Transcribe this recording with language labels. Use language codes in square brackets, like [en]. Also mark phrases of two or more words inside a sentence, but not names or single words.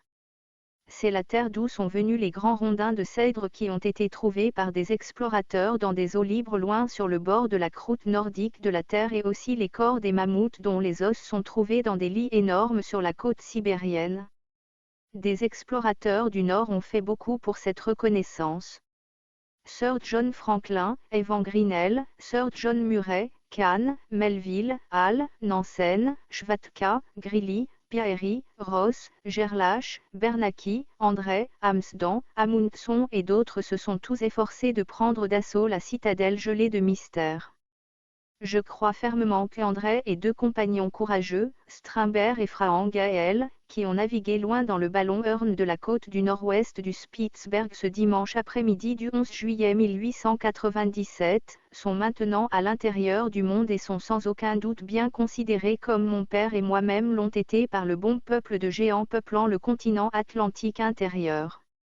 [fr] C'est la terre d'où sont venus les grands rondins de cèdre qui ont été trouvés par des explorateurs dans des eaux libres loin sur le bord de la croûte nordique de la Terre et aussi les corps des mammouths dont les os sont trouvés dans des lits énormes sur la côte sibérienne. Des explorateurs du Nord ont fait beaucoup pour cette reconnaissance. Sir John Franklin, Evan Grinnell, Sir John Murray, Kahn, Melville, Hall, Nansen, Schwatka, Greely, Peary, Ross, Gerlach, Bernacchi, André, Amsden, Amundsen et d'autres se sont tous efforcés de prendre d'assaut la citadelle gelée de mystère. Je crois fermement qu'André et deux compagnons courageux, Strindberg et Frank Gael, qui ont navigué loin dans le ballon Hearn de la côte du nord-ouest du Spitzberg ce dimanche après-midi du 11 juillet 1897, sont maintenant à l'intérieur du monde et sont sans aucun doute bien considérés comme mon père et moi-même l'ont été par le bon peuple de géants peuplant le continent atlantique intérieur.